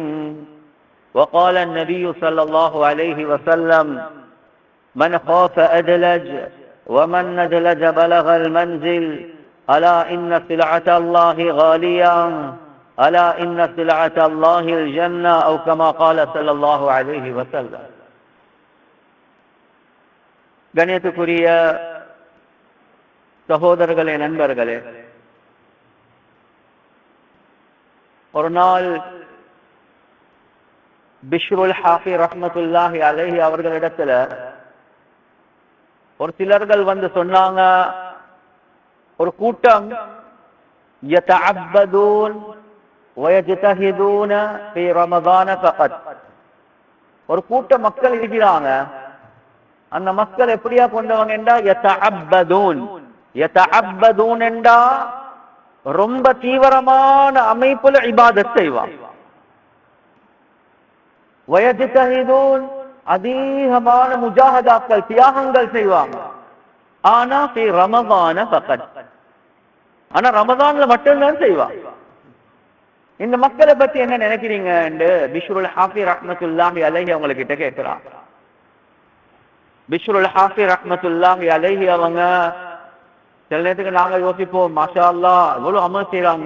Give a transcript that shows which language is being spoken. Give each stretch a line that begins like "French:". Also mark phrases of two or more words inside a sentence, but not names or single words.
Arabic: وقال النبي صلى الله عليه وسلم: من خاف أدلج ومن ندلج بلغ المنزل ألا إن سلعة الله غالية ألا إن سلعة الله الجنة أو كما قال صلى الله عليه وسلم.
Tamil: கண்ணியத்துக்குரிய சகோதரர்களே, நண்பர்களே, ஒரு நாள் பிஷ்ருல் ஹாஃபி
Arabic: رحمة الله عليه
Tamil: அவர்களிடத்துல ஒரு சிலர்கள் வந்து சொன்னாங்க, ஒரு கூட்டம்
Arabic: يتعبدون ويجتهدون في رمضان فقط.
Tamil: ஒரு கூட்ட மக்கள் இருக்கிறாங்க. அந்த மக்கள் எப்படியா கொண்டவங்க என்றா يتعبدون என்றா ரொம்ப தீவிரமான அமைப்புல இபாதத் செய்வாங்க. ويجتهدون அதிகமான முஜாஹதாக்கள் தியாகங்கள் செய்வாங்க.
Arabic: ஆனா في رمضان فقط.
Tamil: ஆனா ரமதான்ல மட்டும்தான் செய்வாங்க. இந்த மக்களை பத்தி என்ன நினைக்கிறீங்க என்று பிஷ்ருல் ஹாஃபி
Arabic: رحمة الله عليه
Tamil: அவங்க கிட்ட கேட்கிறாங்க. பிஷ்ருல் ஹாஃபி
Arabic: رحمة الله عليه
Tamil: அவங்க சில நேரத்துக்கு நாங்க யோசிப்போம்,
Arabic: ما شاء الله
Tamil: இவ்வளவு அமல் செய்யறாங்க.